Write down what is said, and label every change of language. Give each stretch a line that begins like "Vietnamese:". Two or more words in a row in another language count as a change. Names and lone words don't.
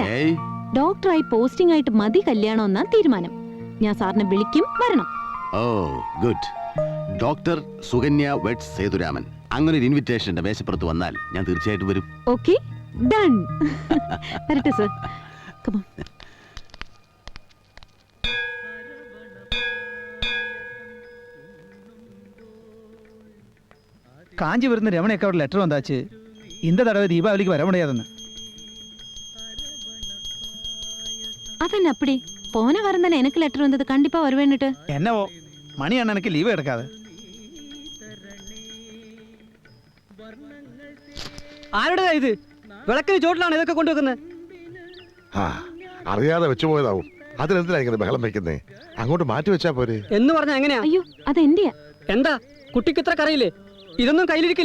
Malayalam: ഡോക്ടറായി പോസ്റ്റിംഗ് ആയിട്ട് മതി കല്യാണം എന്നാ തീരുമാനം. ഞാൻ സാറിനെ വിളിക്കും, വരണം.
English: oh good.
Malayalam: ഡോക്ടർ സുകന്യ വെഡ്സ് സേതുരാമൻ. അങ്ങനെ ഒരു ഇൻവിറ്റേഷൻ എന്റെ മേശപ്പുറത്ത് വന്നാൽ ഞാൻ തീർച്ചയായിട്ടും വരും.
English: okay, done.
Malayalam: വരട്ടെ സർ.
English: come on.
Tamil: காஞ்சிபுரத்து ரமணிக்கு ஒரு லெட்டர் வந்தாச்சு. இந்த தடவை தீபாவளிக்கு வர முடியாதுன்னு. அதென்ன அப்படி? போன வாரம் தானே எனக்கு லெட்டர் வந்தது, கண்டிப்பா வருவேன்னுட்டு. என்னவோ மணி அண்ணனுக்கு லீவு எடுக்காது.
Malayalam: ആരുടേതാ ഇത്? വിളക്കിന് ചോട്ടിലാണ് ഇതൊക്കെ കൊണ്ടുവെക്കുന്നത്. അറിയാതെ വെച്ചു പോയതാവും. അതിനെന്തിനാ ഇങ്ങനെ ബഹളം വെക്കുന്നേ? അങ്ങോട്ട് മാറ്റി വെച്ചാ പോരെ എന്ന് പറഞ്ഞാ എങ്ങനെയാ? അയ്യോ, അതെന്റെയാ. എന്താ കുട്ടിക്ക് ഇത്ര കറിയില്ലേ? ഇതൊന്നും കയ്യിലിരിക്കില്ലേ?